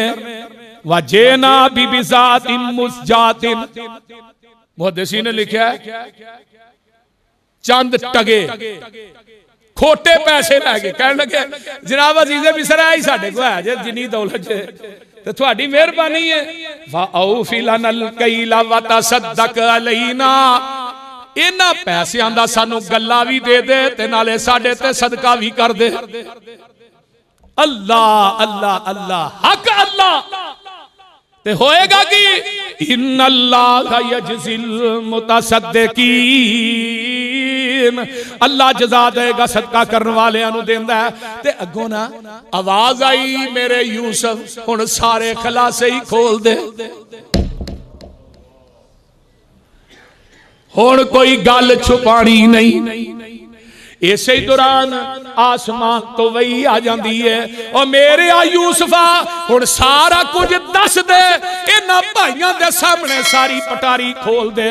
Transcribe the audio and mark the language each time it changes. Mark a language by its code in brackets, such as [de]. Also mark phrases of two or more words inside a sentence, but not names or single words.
[ar] وجئنا ببضاعة مزجاة, [pa] محدثین نے لکھا ہے چند ٹکے کھوٹے پیسے لے کے کہنے لگے جناب عزیز مصر آئی ساڈے کو ہے جے جنی دولت تے تہاڈی مہربانی ہے. [ar] فأوف لنا الكيل وتصدق علينا, [pa] انہاں پیسیاں دا سانوں غلہ بھی دے دے تے نالے ساڈے تے صدقہ بھی کر دے. [ar] الله الله الله حق الله. [pa] تے ہوئے گا کہ [ar] إن الله يجزي المتصدقين, [pa] اللہ جزا دے گا صدقہ کرنے والے نوں دیندا ہے. تے اگوں نہ آواز آئی میرے یوسف ہن سارے خلاصے ہی کھول دے. ہن کوئی گل چھپانی نہیں. ایسے دوران آسمان تو وحی آ جاتی ہے، اور میرے آ یوسفا ہن سارا کجھ دس دے، انہاں بھائیوں دے سامنے ساری پٹاری کھول دے.